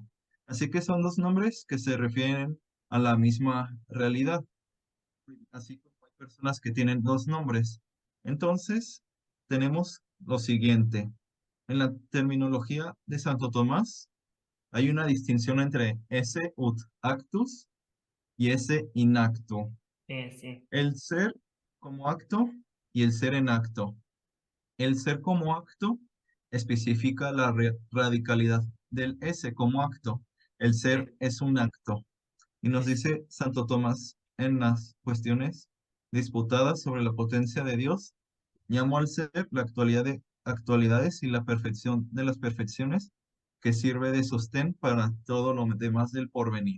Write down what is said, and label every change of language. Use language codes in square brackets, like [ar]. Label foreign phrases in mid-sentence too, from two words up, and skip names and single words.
[es] Así que son dos nombres que se refieren a la misma realidad, así como hay personas que tienen dos nombres. Entonces, tenemos lo siguiente. En la terminología de Santo Tomás hay una distinción entre [la] esse ut actus [es] y [la] esse in acto. [es] sí, sí, El ser como acto y el ser en acto. El ser como acto especifica la radicalidad del ese como acto. El ser sí, es un acto. Y nos sí, sí. dice Santo Tomás en las cuestiones disputadas sobre la potencia de Dios, llamo al ser la actualidad de actualidades y la perfección de las perfecciones que sirve de sostén para todo lo demás del porvenir.